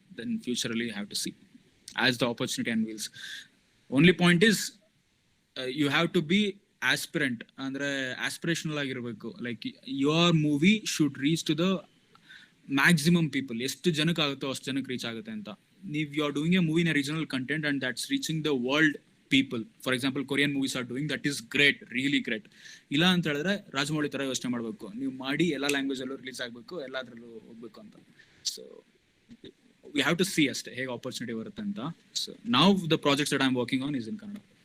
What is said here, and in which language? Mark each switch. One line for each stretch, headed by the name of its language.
English: Then ಫ್ಯೂಚರಲ್ಲಿ have to see as the opportunity and wheels. Only point is you have to be aspirant,
Kannada: ಅಂದ್ರೆ aspirational ಆಗಿರ್ಬೇಕು.
English: Like your movie should reach to the maximum people.
Kannada: ಎಷ್ಟು ಜನಕ್ಕೆ ಆಗುತ್ತೋ ಅಷ್ಟು ಜನಕ್ಕೆ reach ಆಗುತ್ತೆ ಅಂತ. ನೀವು
English: You are doing a movie in a regional content and that's reaching the world people. For example, Korean movies are doing that is great, really great.
Kannada: ಇಲ್ಲ ಅಂತ ಹೇಳಿದ್ರೆ ರಾಜಮೌಳಿ ತರ ಯೋಚನೆ ಮಾಡಬೇಕು. ನೀವು ಮಾಡಿ ಎಲ್ಲ ಲ್ಯಾಂಗ್ವೇಜ್ ಅಲ್ಲೂ ರಿಲೀಸ್ ಆಗಬೇಕು, ಎಲ್ಲಾದ್ರಲ್ಲೂ ಹೋಗ್ಬೇಕು ಅಂತ.
English: so we have to see
Kannada: ಅಷ್ಟೇ ಹೇಗೆ ಆಪರ್ಚುನಿಟಿ ಬರುತ್ತೆ ಅಂತ.
English: So now the projects that I am working on is in Kannada.